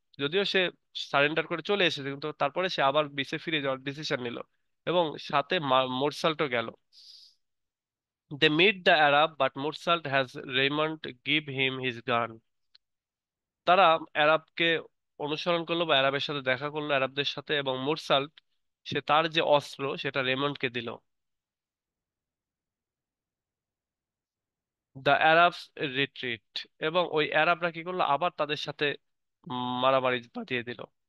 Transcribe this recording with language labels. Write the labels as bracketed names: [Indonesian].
[Bangla] যদিও সে সারেন্ডার করে চলে এসেছে, কিন্তু তারপরে সে আবার বিচে ফিরে যাওয়ার ডিসিশন নিল, এবং সাথে মোরসাল্টও গেল। [English] They meet the Arab, but Mursalt has Raymond give him his gun. [Bangla] তারা আরবকে অনুসরণ করলো বা আরবের সাথে দেখা করলো, আরবদের সাথে, এবং মুরসাল্ট সে তার যে অস্ত্র সেটা রেমন্ডকে দিল। [English] the Arabs retreat, [Bangla] এবং ওই আরবরা কি করলো, আবার তাদের সাথে মারামারি বাঁধিয়ে দিল।